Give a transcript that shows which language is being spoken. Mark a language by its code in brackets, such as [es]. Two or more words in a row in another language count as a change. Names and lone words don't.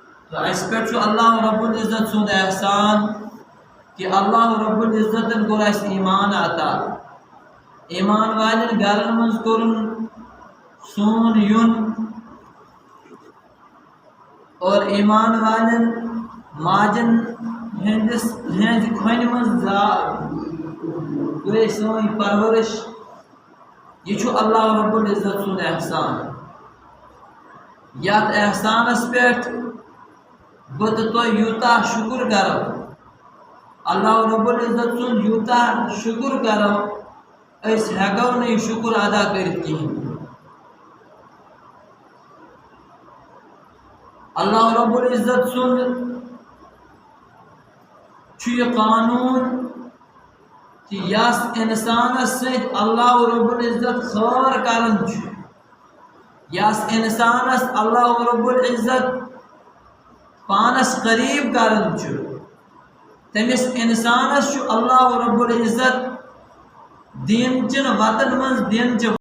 [ks] تو اس پہ اللہ رب العزت سند احسان کہ اللہ رب العزت کور اس ایمان عطا ایمان والن گرن من کورن سون یون اور ایمان والن ماجن ہندس کھن من گئی سون پرورش یہ اللہ رب العزت سند احسان یت احسانس پہ بہت تو یوتا شکر کرو اللہ رب العزت سن یوتا شکر کرو اس ہیکو نہیں شکر ادا کرت کہین اللہ رب العزت سن یہ قانون کہ یس انسانس ست اللہ رب العزت خیر کرن یس انسانس اللہ رب العزت پانس قریب کرن تمس انسانس اللہ رب العزت دین چن وطن من دین